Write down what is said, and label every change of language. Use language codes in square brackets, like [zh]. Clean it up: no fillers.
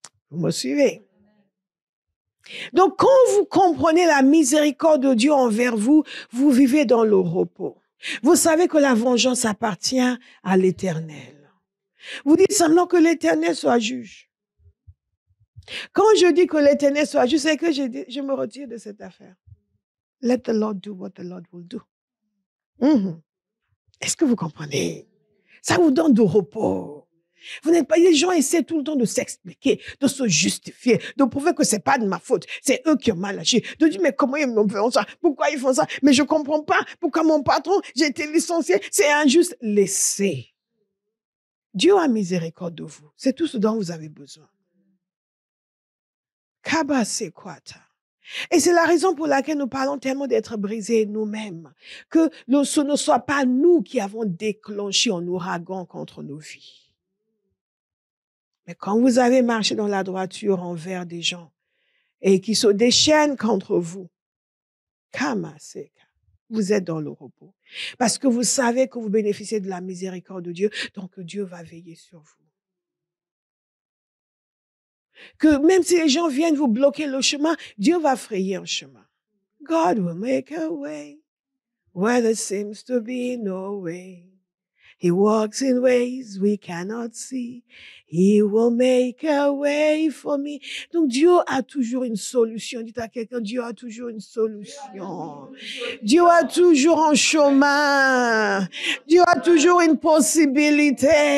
[fr] Vous me suivez? Donc, quand vous comprenez la miséricorde de Dieu envers vous, vous vivez dans le repos. Vous savez que la vengeance appartient à l'Éternel. Vous dites seulement que l'Éternel soit juge. Quand je dis que l'Éternel soit juge, c'est que je me retire de cette affaire. [en] Let the Lord do what the Lord will do. [fr] Est-ce que vous comprenez? Ça vous donne du repos. Vous n'êtes pas, les gens essaient tout le temps de s'expliquer, de se justifier, de prouver que c'est pas de ma faute. C'est eux qui ont mal agi. De dire, mais comment ils me font ça? Pourquoi ils font ça? Mais je comprends pas. Pourquoi mon patron, j'ai été licencié? C'est injuste. Laissez. Dieu a miséricorde de vous. C'est tout ce dont vous avez besoin. Kabasekwata. Et c'est la raison pour laquelle nous parlons tellement d'être brisés nous-mêmes. Que ce ne soit pas nous qui avons déclenché un ouragan contre nos vies. Mais quand vous avez marché dans la droiture envers des gens et qui se déchaînent contre vous, vous êtes dans le repos. Parce que vous savez que vous bénéficiez de la miséricorde de Dieu, donc Dieu va veiller sur vous. Que même si les gens viennent vous bloquer le chemin, Dieu va frayer un chemin. [en] God will make a way where there seems to be no way. He walks in ways we cannot see. He will make a way for me. [fr] Donc Dieu a toujours une solution. Dites à quelqu'un, Dieu a toujours une solution. Dieu a toujours un chemin. Dieu a toujours une possibilité.